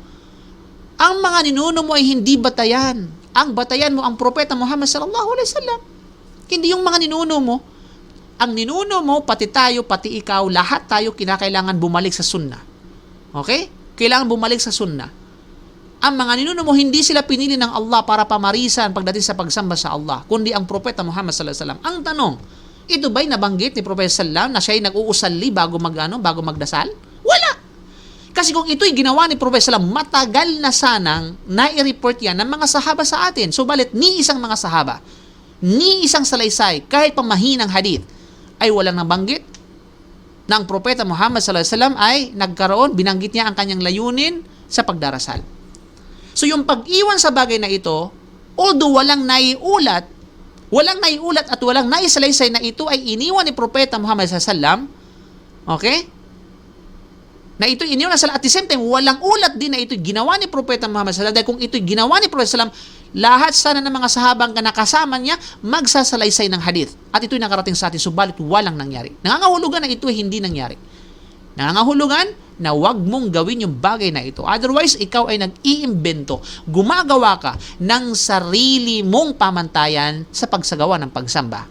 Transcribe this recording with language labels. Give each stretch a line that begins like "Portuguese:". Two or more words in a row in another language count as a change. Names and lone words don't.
Filipino: Ang mga ninuno mo ay hindi batayan. Ang batayan mo ang Propeta Muhammad
Arabic: صلى الله عليه وسلم.
Filipino: Hindi yung mga ninuno mo. Ang ninuno mo, pati tayo, pati ikaw, lahat tayo kinakailangan bumalik sa sunnah. Okay? Kailangan bumalik sa sunnah. Ang mga ninuno mo, hindi sila pinili ng Allah para pamarisan pagdating sa pagsamba sa Allah, kundi ang Propeta Muhammad
Arabic: صلى الله عليه وسلم.
Filipino: Ang tanong, ito ba'y nabanggit ni Propeta sallallahu na siya'y nag-uusalli bago magdasal? Wala. Kasi kung ito'y ginawa ni Propeta sallallahu, matagal na sanang nai-report yan ng mga sahaba sa atin. Subalit, ni isang mga sahaba, ni isang salaysay, kahit pamahinang hadith, ay walang nabanggit na ang Propeta Muhammad
Arabic: صلى الله عليه وسلم
Filipino: ay nagkaroon, binanggit niya ang kanyang layunin sa pagdarasal. So yung pag-iwan sa bagay na ito, although walang naiulat at walang naisalaysay na ito ay iniwan ni Propeta Muhammad
Arabic: صلى الله عليه وسلم,
Filipino: okay? Na ito iniwan na
English: at the same time,
Filipino: walang ulat din na ito ginawa ni Propeta Muhammad
Arabic: صلى الله عليه وسلم.
Filipino: Dahil kung ito ginawa ni Propeta
Arabic: صلى الله عليه وسلم,
Filipino: lahat sana ng mga sahabang nakasama niya magsasalaysay ng hadith. At ito'y nakarating sa atin, subalit walang nangyari. Nangangahulugan na ito ay hindi nangyari. Nangangahulugan na wag mong gawin yung bagay na ito. Otherwise, ikaw ay nag-iimbento. Gumagawa ka ng sarili mong pamantayan sa pagsagawa ng pagsamba.